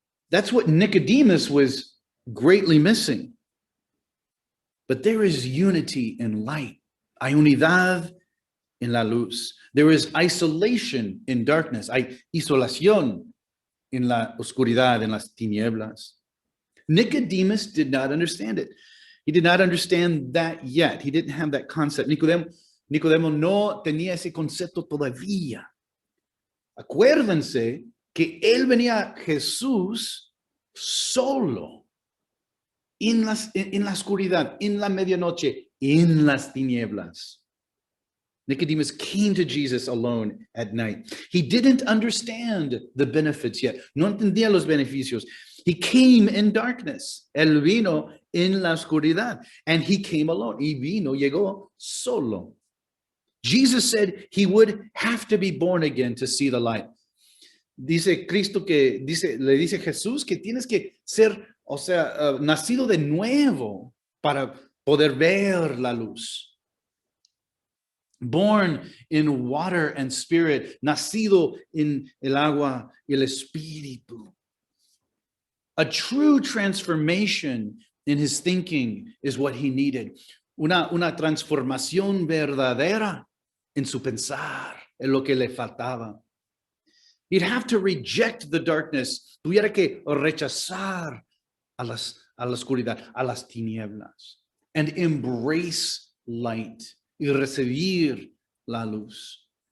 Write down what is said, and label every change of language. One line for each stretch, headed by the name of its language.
English: That's what Nicodemus was greatly missing. But there is unity in light.
Spanish: Hay unidad en la luz.
English: There is isolation in darkness.
Spanish: Hay isolación en la oscuridad, en las tinieblas.
English: Nicodemus did not understand it. He did not understand that yet. He didn't have that concept.
Spanish: Nicodemo no tenía ese concepto todavía. Acuérdense que él venía a Jesús solo, en la oscuridad, en la medianoche, en las tinieblas.
English: Nicodemus came to Jesus alone at night. He didn't understand the benefits yet.
Spanish: No entendía los beneficios.
English: He came in darkness.
Spanish: Él vino en la oscuridad.
English: And he came alone.
Spanish: Y llegó solo.
English: Jesus said he would have to be born again to see the light.
Spanish: Dice Cristo le dice Jesús que tienes que ser, nacido de nuevo para poder ver la luz.
English: Born in water and spirit,
Spanish: nacido en el agua y el espíritu.
English: A true transformation in his thinking is what he needed.
Spanish: Una transformación verdadera en su pensar, en lo que le faltaba.
English: He'd have to reject the darkness.
Spanish: Tuviera que rechazar a la oscuridad, a las tinieblas,
English: and embrace light,
Spanish: y recibir la luz.